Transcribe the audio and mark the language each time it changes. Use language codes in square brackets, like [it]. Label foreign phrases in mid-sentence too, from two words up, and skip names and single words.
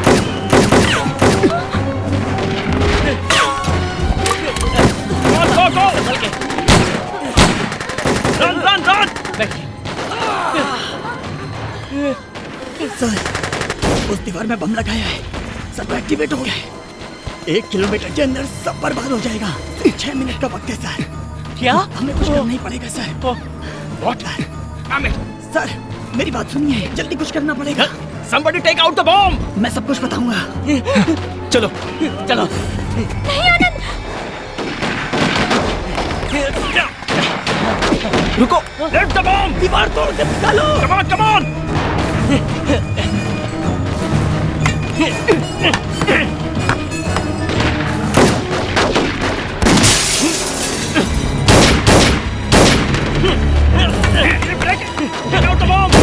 [en] Go, go, go! Run, run, run! [hi] सर, उस दीवार में बम लगाया है, सब एक्टिवेट हो गया है। 1 किलोमीटर के अंदर सब बर्बाद हो जाएगा। 6 मिनट का वक्त है सर। क्या? हमें कुछ करना ही पड़ेगा सर। [en] What? [hi] सर, मेरी बात सुनिए, जल्दी कुछ करना पड़ेगा। [en] Somebody take out the bomb! [hi] मैं सब कुछ बताऊंगा। चलो, चलो। नहीं आनंद, रुको! [en] Lift the bomb! [hi] दीवार तोड़ के निकालो! [en] Come on, come on! Take out the bomb!